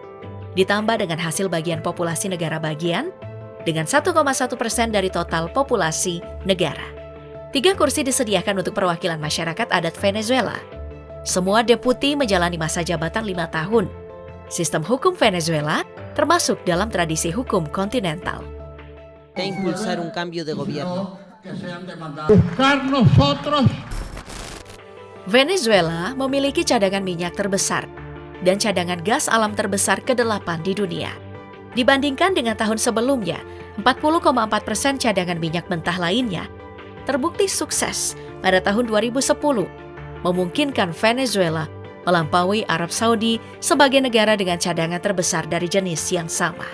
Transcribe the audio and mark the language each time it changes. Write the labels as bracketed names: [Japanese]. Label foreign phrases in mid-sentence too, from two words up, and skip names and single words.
[Indonesian] Ditambah dengan hasil bagian populasi negara bagian, dengan 1,1% dari total populasi negara. 3 kursi disediakan untuk perwakilan masyarakat adat Venezuela. Semua deputi menjalani masa jabatan 5 tahun. Sistem hukum Venezuela termasuk dalam tradisi hukum kontinental. [Spanish] Impulsar un cambio de gobierno. [Indonesian] Venezuela memiliki cadangan minyak terbesar dan cadangan gas alam terbesar ke-8 di dunia. Dibandingkan dengan tahun sebelumnya, 40,4% cadangan minyak mentah lainnya terbukti sukses pada tahun 2010, memungkinkan Venezuela melampaui Arab Saudi sebagai negara dengan cadangan terbesar dari jenis yang sama.